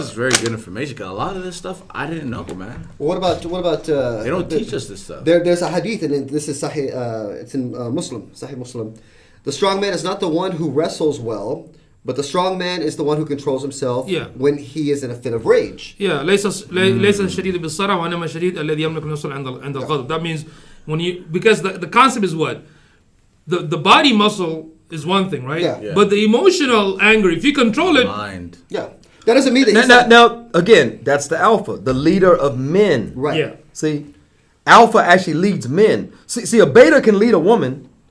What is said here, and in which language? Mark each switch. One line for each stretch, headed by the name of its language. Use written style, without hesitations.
English: is very good information. Cause a lot of this stuff I didn't know, man. What about? They don't teach us this stuff. There's a hadith, and this is Sahih. It's in Sahih Muslim. The strong man is not the one who wrestles well, but the strong man is the one who controls himself Yeah. when he is in a fit of rage. Yeah.
Arabic: ليس الشديد بالصرع وإنما الشديد الذي يملك نفسه عند الغضب.
English: That means because the concept is what the body muscle is one thing, right? Yeah. But the emotional anger, if you control it, Mind. Yeah, that doesn't mean that he's Now, again, that's the alpha, the leader of men. right. yeah. See, alpha actually leads men. See, a beta can lead a woman,